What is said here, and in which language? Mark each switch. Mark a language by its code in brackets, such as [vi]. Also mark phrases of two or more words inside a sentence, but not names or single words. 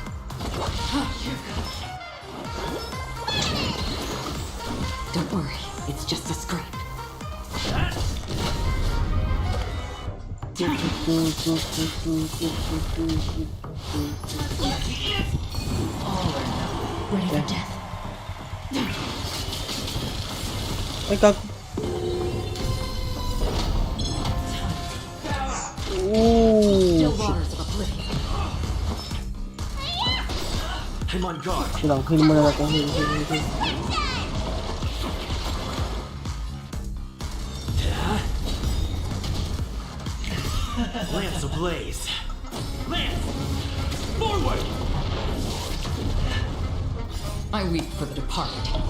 [en] Don't worry, it's just a scrape. Ready for death. [hil] Ay, kag... [en] Still waters of oblivion. I'm on guard. [tl] Lang, heal mo na natin. [en] Heal. Lance ablaze. Lance! Forward! I weep for the departed.